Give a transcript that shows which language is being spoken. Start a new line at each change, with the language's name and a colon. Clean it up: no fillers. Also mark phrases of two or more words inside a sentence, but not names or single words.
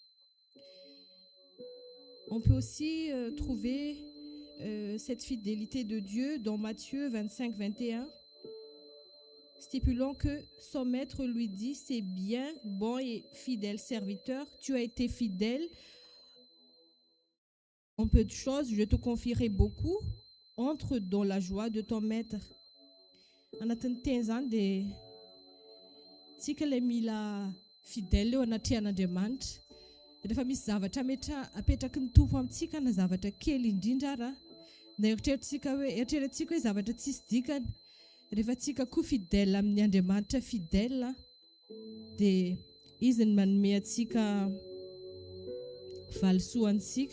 French: On peut aussi trouver cette fidélité de Dieu dans Matthieu 25, 21, stipulant que son maître lui dit, c'est bien, bon et fidèle serviteur, tu as été fidèle en peu de choses, je te confierai beaucoup, entre dans la joie de ton maître.
Malagasy: Anatin'ny teny zany dia tsika ilay mila fidèle eo anaty an'Andriamanitra. Rehefa misy zavatra apetraky ny tompo amintsika na zavatra kely indrindra ara na eritreretintsika hoe zavatra tsisy dikany, rehefa tsika koa fidèle amin'ny Andriamanitra fidèle dia izy ny manome antsika valisoantsika.